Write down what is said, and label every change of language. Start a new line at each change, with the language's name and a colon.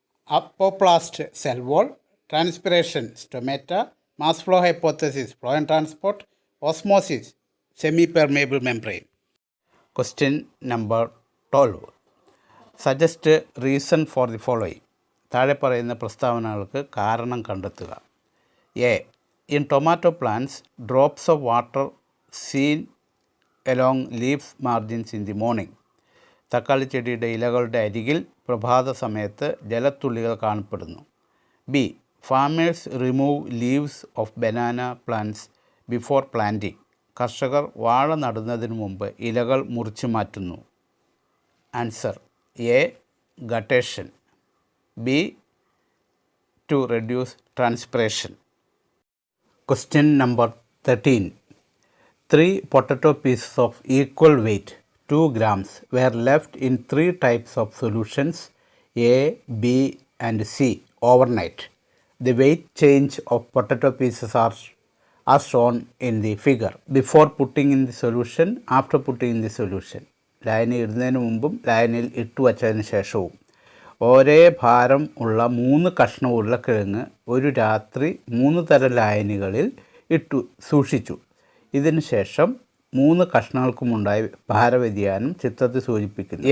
English: Apoplast cell wall, transpiration stomata, mass flow hypothesis phloem transport, osmosis semi-permeable membrane. Question number 12. Suggest reason for the following.
Malayalam: താഴെ പറയുന്ന പ്രസ്താവനകൾക്ക് കാരണം കണ്ടെത്തുക.
English: A. In tomato plants, drops of water seen along leaf margins in the morning.
Malayalam: തക്കാളി ചെടിയുടെ ഇലകളുടെ അരികിൽ പ്രഭാത സമയത്ത് ജലത്തുള്ളികൾ കാണപ്പെടുന്നു. B.
English: Farmers remove leaves off banana plants before planting.
Malayalam: കർഷകർ വാഴ നടുന്നതിന് മുമ്പ് ഇലകൾ മുറിച്ചു മാറ്റുന്നു.
English: Answer. A. Guttation. B. To reduce transpiration. Question number 13. 3 potato pieces of equal weight, 2 grams, were left in 3 types of solutions A, B and C overnight. The weight change of potato pieces are shown in the figure. Before putting in the solution, after putting in the solution.
Malayalam: ലൈനിൽ ഇടുന്നതിന് മുമ്പും ലൈനിൽ ഇട്ടു വച്ചതിന് ശേഷവും. ഒരേ ഭാരം ഉള്ള 3 കഷ്ണം ഉരുളക്കിഴങ്ങ് ഒരു രാത്രി 3 തരം ലായനികളിൽ ഇട്ടു സൂക്ഷിച്ചു. ഇതിന് ശേഷം 3 കഷ്ണങ്ങൾക്കുമുണ്ടായ ഭാരവ്യതിയാനം ചിത്രത്തിൽ സൂചിപ്പിക്കുന്നു.